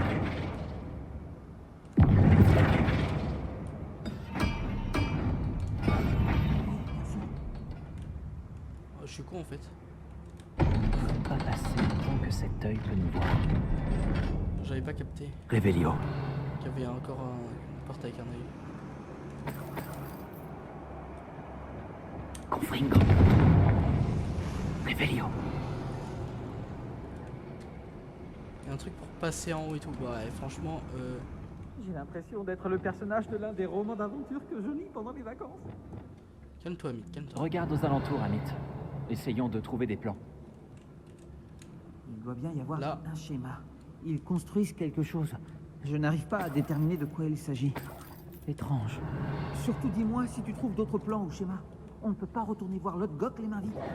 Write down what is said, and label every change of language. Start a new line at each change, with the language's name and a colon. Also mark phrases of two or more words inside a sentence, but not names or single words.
French: Oh, je suis con en fait. Pas passer tant que cet œil peut nous voir. J'avais pas capté Revelio. qu'il y avait encore une porte avec un œil. Confringo. Revelio. Il y a un truc pour passer en haut et tout. Ouais, franchement, J'ai l'impression d'être le personnage de l'un des romans d'aventure que je lis pendant les vacances. calme-toi, Amit, calme-toi. Regarde aux alentours, Amit. Essayons de trouver des plans. Il doit bien y avoir Là. un schéma. Ils construisent quelque chose. Je n'arrive pas à déterminer de quoi il s'agit. Étrange. Surtout dis-moi si tu trouves d'autres plans ou schémas. On ne peut pas retourner voir l'autre Gok les mains vides.